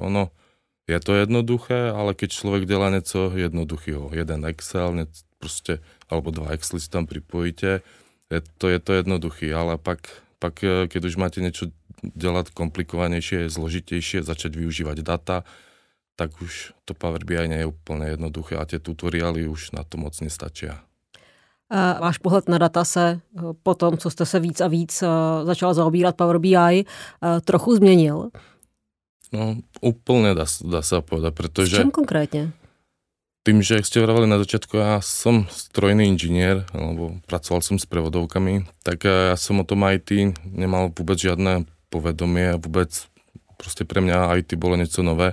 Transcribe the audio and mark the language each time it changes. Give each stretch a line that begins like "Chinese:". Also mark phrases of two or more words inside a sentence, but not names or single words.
Slovak: Ono je to jednoduché, ale keď človek delá niečo jednoduchého, jeden Excel, proste, alebo dva Excely si tam pripojíte, je to jednoduchý, ale pak keď už máte niečo delať komplikovanejšie, zložitejšie, začať využívať data, tak už to Power BI nie je úplne jednoduché a tie tutoriály už na to moc nestačia.
Czech: Váš pohled na data se po tom, co jste se víc a víc začal zaobírat Power BI, trochu změnil?
Slovak: No, úplne dá sa povedať, pretože... S čím konkrétne? Tým, že ste vravali na začiatku, ja som strojný inžinier, alebo pracoval som s prevodovkami, tak ja som o tom IT nemal vôbec žiadne povedomie a vôbec proste pre mňa IT bolo niečo nové.